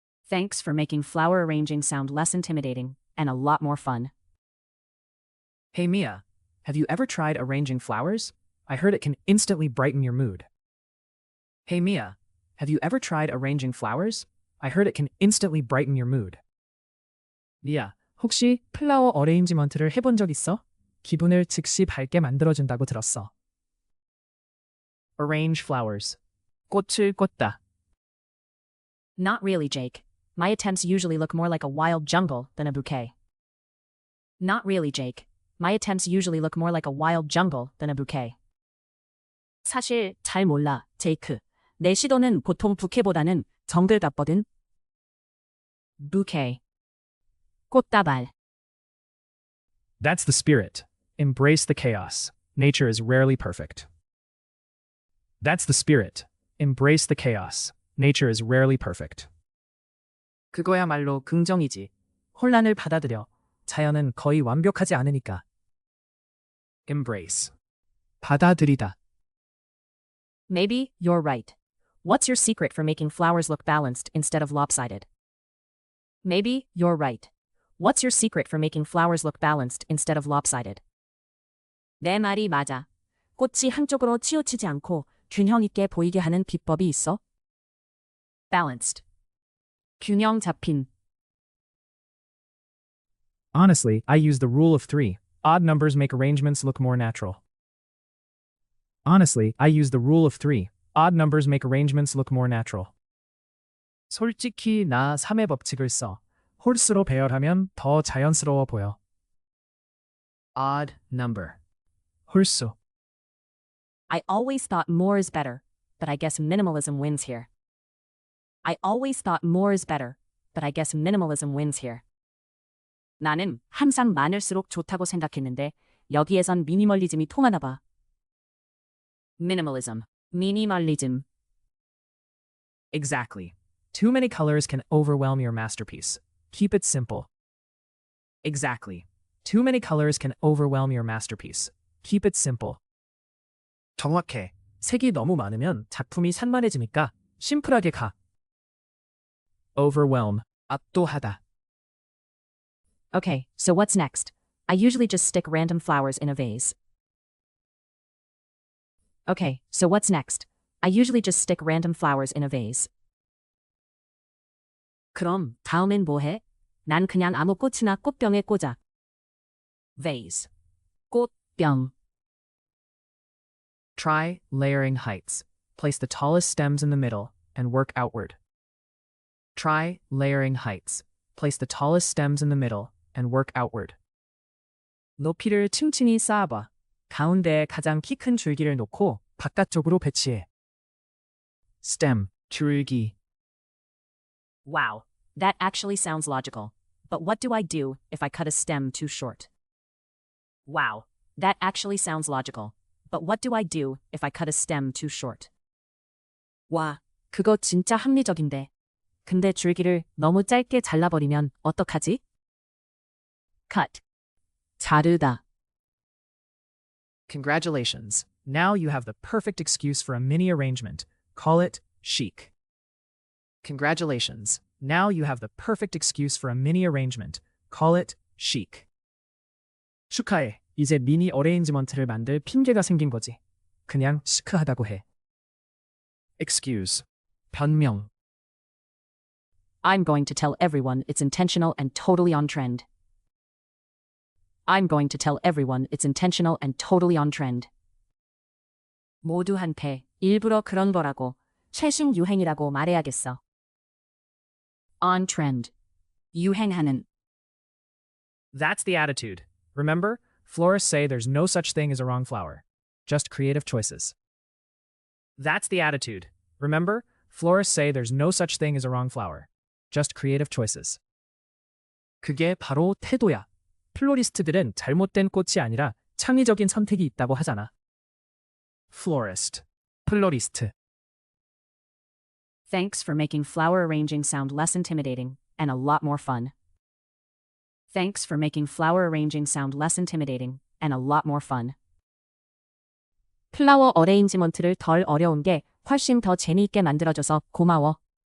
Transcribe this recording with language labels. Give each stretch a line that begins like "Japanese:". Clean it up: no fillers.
English: Thanks for making flower arranging sound less intimidating and a lot more fun. Hey Mia, have you ever tried arranging flowers? I heard it can instantly brighten your mood. Hey Mia, have you ever tried arranging flowers? I heard it can instantly brighten your mood.
Korean: 미아, 혹시 플라워 어레인지먼트를 해본 적 있어? 기분을 즉시 밝게 만들어준다고 들었어.
English: Arrange flowers.
Korean: 꽃을 꽂다.
English: Not really, Jake. My attempts usually look more like a wild jungle than a bouquet. Not really, Jake. My attempts usually look more like a wild jungle than a bouquet.
Korean: 사실 잘 몰라, 제이크. 내 시도는 보통 부케보다는 정글 같거든.
English: bouquet.
Korean: 꽃다발.
English: That's the spirit. Embrace the chaos. Nature is rarely perfect. That's the spirit. Embrace the chaos. Nature is rarely perfect.
Korean: 그거야말로 긍정이지. 혼란을 받아들여. 자연은 거의 완벽하지 않으니까.
English: Embrace.
Korean: 받아들이다.
English: Maybe you're right. What's your secret for making flowers look balanced instead of lopsided? Maybe you're right. What's your secret for making flowers look balanced instead of lopsided?
Korean: 내 말이 맞아. 꽃이 한쪽으로 치우치지 않고 균형 있게 보이게 하는 비법이 있어?
English: Balanced.
Korean: 균형 잡힌.
English: Honestly, I use the rule of 3. Odd numbers make arrangements look more natural. Honestly, I use the rule of 3. Odd numbers make arrangements look more natural.
Korean: 솔직히 나 3의 법칙을 써. 홀수로 배열하면 더 자연스러워 보여.
English: Odd number.
Korean: 홀수.
English: I always thought more is better, but I guess minimalism wins here. I always thought more is better, but I guess minimalism wins here.
Korean: 나는 항상 많을수록 좋다고 생각했는데 여기에선 미니멀리즘이 통하나 봐.
English: Minimalism. Minimalism. Exactly. Too many colors can overwhelm your masterpiece. Keep it simple. Exactly. Too many colors can overwhelm your masterpiece. Keep it simple.
Korean: 정확해. 색이 너무 많으면 작품이 산만해지니까 심플하게 가.
English: Overwhelm.
Korean: 압도하다.
English: Okay, so what's next? I usually just stick random flowers in a vase. Okay, so what's next? I usually just stick random flowers in a vase.
Korean: 그럼 다음엔 뭐 해? 난 그냥 아무 꽃이나 꽃병에 꽂아.
English: Vase.
Korean: 꽃병.
English: Try layering heights. Place the tallest stems in the middle and work outward. Try layering heights. Place the tallest stems in the middle and work outward.
Korean: 높이를 층층이 쌓아봐. 가운데에 가장 키 큰 줄기를 놓고 바깥쪽으로 배치해. Stem, 줄기.
English: Wow, that actually sounds logical. But what do I do if I cut a stem too short? Wow, that actually sounds logical. But what do I do if I cut a stem too short?
Korean: 와, 그거 진짜 합리적인데. 근데 줄기를 너무 짧게 잘라버리면 어떡하지?
English: cut.
Korean: 자르다.
English: Congratulations. Now you have the perfect excuse for a mini arrangement. Call it chic. Congratulations. Now you have the perfect excuse for a mini arrangement. Call it chic.
Korean: 축하해. 이제 미니 어레인지먼트를 만들 핑계가 생긴 거지. 그냥 시크하다고 해. excuse. 변명.
English: I'm going to tell everyone it's intentional and totally on trend. I'm going to tell everyone it's intentional and totally on trend.
Korean: 모두한테 일부러 그런 거라고 최신 유행이라고 말해야겠어.
English: On trend.
Korean: 유행하는.
English: That's the attitude. Remember, florists say there's no such thing as a wrong flower. Just creative choices. That's the attitude. Remember, florists say there's no such thing as a wrong flower. Just creative choices.
Korean: 그게 바로 태도야. 플로리스트들은 잘못된 꽃이 아니라 창의적인 선택이 있다고 하잖아.
English: florist, 플로리스트. Thanks for making flower arranging sound less intimidating and a lot more fun. Thanks for making flower arranging sound less intimidating and a lot more fun.
Korean: 플라워 어레인지먼트를 덜 어려운 게 훨씬 더 재미있게 만들어줘서 고마워.